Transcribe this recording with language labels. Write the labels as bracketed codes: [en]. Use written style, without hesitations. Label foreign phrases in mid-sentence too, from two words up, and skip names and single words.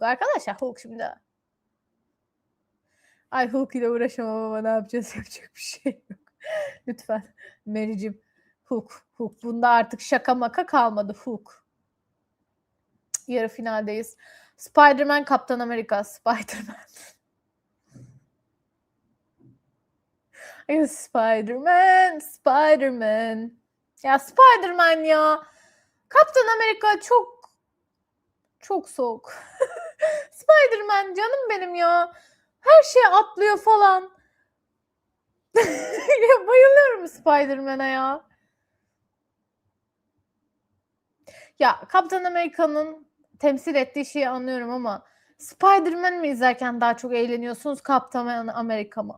[tr] Arkadaşlar Hulk şimdi. Ay Hulk ile uğraşamam ama ne yapacağız? Yapacak bir şey yok. Lütfen Mary'cim. Hulk. Bunda artık şaka maka kalmadı. Hulk. Yarı finaldeyiz. Spider-Man, Kaptan Amerika. Spider-Man. Spider-Man. Ya Spider-Man ya. Kaptan Amerika çok soğuk. Spider-Man canım benim ya. Her şey atlıyor falan. Ya bayılıyorum Spider-Man'a ya. Ya Kaptan Amerika'nın temsil ettiği şeyi anlıyorum ama Spider-Man mi izlerken daha çok eğleniyorsunuz Kaptan Amerika mı?